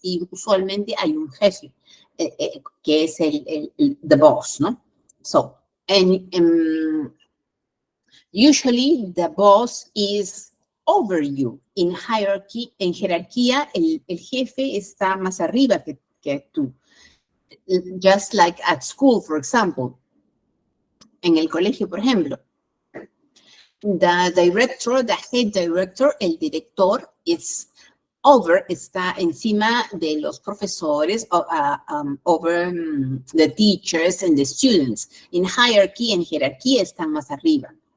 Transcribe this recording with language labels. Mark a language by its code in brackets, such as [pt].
[es] Y usualmente hay un jefe, que es [en] the boss, [es] ¿no? [en] So, and usually the boss is over you. In hierarchy, [es] en jerarquía, el jefe está más arriba que tú. [en] Just like at school, for example. [es] En el colegio, por ejemplo. [en] The director, the head director, [es] el director, [en] is over, [es] está encima de los profesores, [en] over the teachers and the students. In hierarchy, [es] en jerarquía, están más arriba.